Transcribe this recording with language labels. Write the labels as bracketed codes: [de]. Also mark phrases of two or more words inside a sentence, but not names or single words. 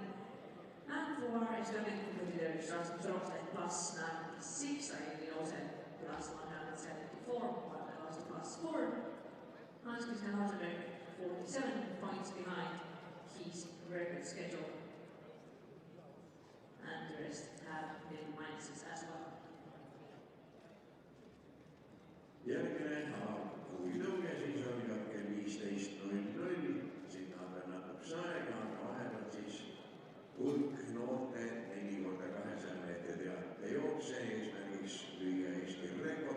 [en] And for Estonian competitors, Rasmus Rosen +96, Raili Lose +174, Marta Rosta +4. Hans-Christian Ausenberg 47 points behind his record schedule. And the rest have been minuses as well. [et] Järgmine kuulitõuge siis on juba kell 15:00. Sinna on veel natukese aega, aga vahepeal siis hulk noorte 4x200 meetri teate jookse eesmärgiks lüüa Eesti rekord.